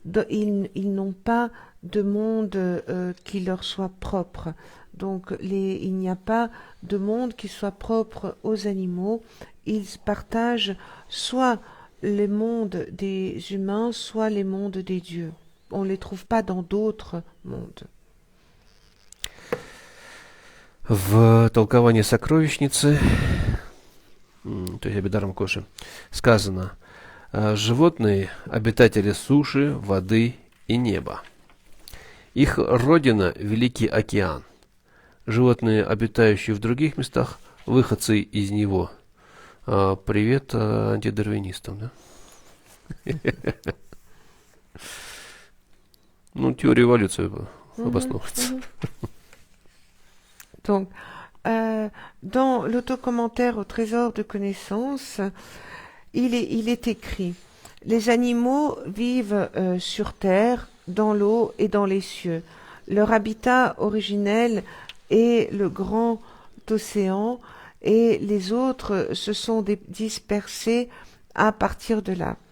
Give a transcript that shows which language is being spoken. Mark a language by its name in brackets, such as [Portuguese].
[French] Ils n'ont pas de monde qui leur soit propre. Donc il n'y a pas de monde qui soit propre aux animaux. Ils partagent soit les mondes des humains, soit les mondes des dieux. On ne les trouve pas dans d'autres mondes. [Russian] В толковании сокровищницы, то есть Абидарам Коши, сказано: животные – обитатели суши, воды и неба. Их родина – Великий океан. Животные, обитающие в других местах, выходцы из него. Привет антидарвинистам, да? Ну, теория эволюции обосновывается. [French] Donc, dans l'autocommentaire au trésor de connaissances, il est écrit: les animaux vivent sur terre, dans l'eau et dans les cieux. Leur habitat originel est le grand océan et les autres se sont dispersés à partir de là.